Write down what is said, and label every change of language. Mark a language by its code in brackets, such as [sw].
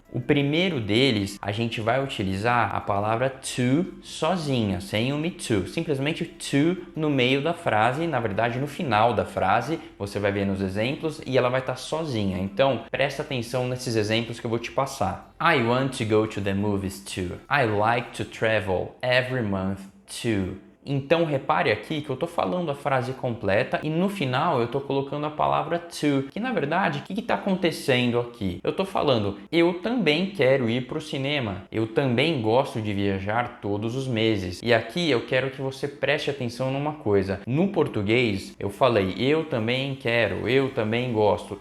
[pt] O primeiro deles, a gente vai utilizar a palavra to sozinha, sem o me too. Simplesmente to no meio da frase, na verdade no final da frase, você vai ver nos exemplos e ela vai estar sozinha. Então, presta atenção nesses exemplos que eu vou te passar. [en] I want to go to the movies too. I like to travel every month too. [pt] Então repare aqui que eu estou falando a frase completa e no final eu estou colocando a palavra to, que na verdade, o que está acontecendo aqui? Eu estou falando, eu também quero ir para o cinema, eu também gosto de viajar todos os meses. E aqui eu quero que você preste atenção numa coisa. No português eu falei, eu também quero, eu também gosto.